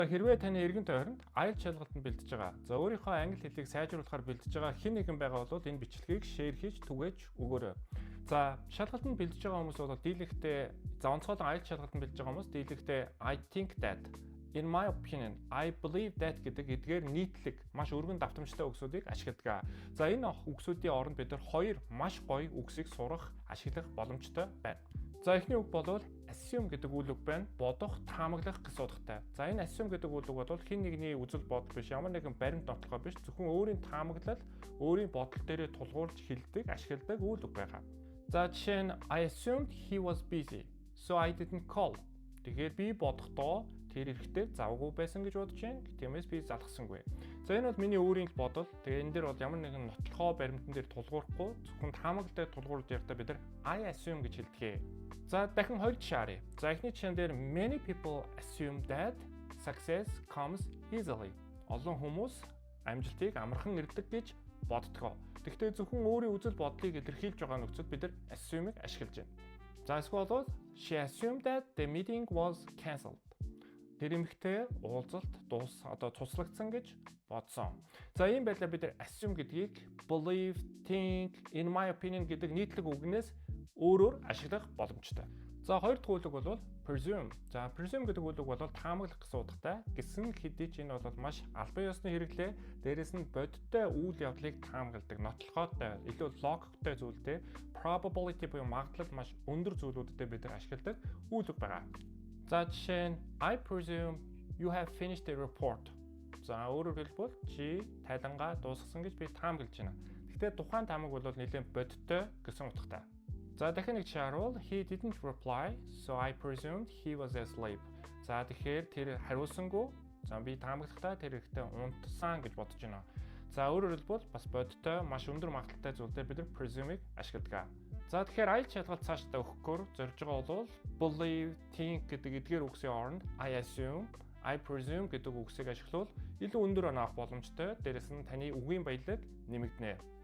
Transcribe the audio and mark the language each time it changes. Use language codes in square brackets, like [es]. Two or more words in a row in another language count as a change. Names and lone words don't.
[mn] Хэрвээ таны эргэн тойронд айлт шалгалтанд бэлдэж байгаа. За өөрийнхөө англи хэлийг сайжруулахаар бэлдэж байгаа хэн нэгэн байгаа бол энэ бичлэгийг шеэр хийж түгээж өгөөрэй. За шалгалтанд бэлдэж байгаа хүмүүс бол дийлэхдээ онцгойлон айлт шалгалтанд бэлдэж байгаа хүмүүс дийлэхдээ [en] I think that, in my opinion, I believe that [mn] гэдэг эдгээр нийтлэг маш өргөн давтамжтай үгсүүдийг ашигладаг. За энэ үгсүүдийн оронд бид нар хоёр маш гоё үгсийг сурах, ашиглах боломжтой байна. За эхний үг бол assume гэдэг үйл үг байна. Бодох, таамаглах гэсэн утгатай. За энэ assume гэдэг үйл үг бол хэн нэгний үзэл бодол биш, ямар нэгэн баримт онцлогоо биш, зөвхөн өөрийн таамаглал, өөрийн бодол дээрээ тулгуурлаж хэлдэг, ашигладаг үйл үг байгаа. За жишээ нь [en] I assumed he was busy, so I didn't call. [mn] Тэгэхээр би бодохдоо тэр эрэхтэй завгүй байсан гэж бодож байна. Тиймээс би залхасангүй. За энэ бол миний өөрийн бодол. Тэгээ энэ дээр бол ямар нэгэн нотлохоо баримтан дээр тулгуурахгүй зөвхөн таамаглал дээр тулгуурлаж явахдаа бид нар I assume гэж хэлдэг. За дахин хоёр жишээ харъя. За эхний жишээн дээр [en] many people assume that success comes easily. [mn] Олон хүмүүс амжилтыг амархан ирдэг гэж боддог. Гэхдээ зөвхөн өөрийн үзэл бодлыг илэрхийлж байгаа нөхцөл бид нар assume-ыг ашиглаж байна. За эсвэл бол [en] she assumed that the meeting was cancelled. [mn] Тэр эмэгтэй уулзалт цуслагдсан гэж бодсон. За ийм байдлаар бид нар assume гэдгийг [en] believe, think, in my opinion [mn] гэдэг нийтлэг үгнээс өөрөөр ашиглах боломжтой. За хоёр дахь үйл үг бол presume. За presume гэдэг үйл үг бол таамаглах гэсэн утгатай. Гэсэн хэдий ч энэ бол маш албан ёсны хэрэглээ. Дээрээс нь бодиттой үйл явдлыг таамагладаг, нотлохоотой, илүү логиктой зүйлтэй, probability буюу магадлал маш өндөр зүйлүүдэд бид нар ашигладаг үйл үг байгаа. За жишээ нь [en] I presume you have finished the report. [mn] За өөрөөр хэлбэл чи тайлангаа дуусгасан гэж би таамаглаж байна. Гэхдээ тухайн таамаг бол нэлээд бодиттой гэсэн утгатай. За дахин нэг жишээ харуул [en] he didn't reply, so I presumed he was asleep. [mn] За тэгэхээр тэр хариулсангүй. За би таамаглахдаа тэр ихтэй унтсан гэж бодож байна. За өөрөөр хэлбэл бас бодиттой маш өндөр магадлалтай зүйлээр бид нар presume-ыг ашигладаг. За тэгэхээр айлт шалгалт цаашдаа өгөхөөр зорж байгаа бол [en] believe, think [mn] гэдэг эдгээр үгсийн оронд [en] I assume, I presume [mn] гэдэг үгсийг ашиглавал илүү өндөр оноо авах боломжтой. Дээрээс нь таны үгийн баялаг нэмэгдэнэ.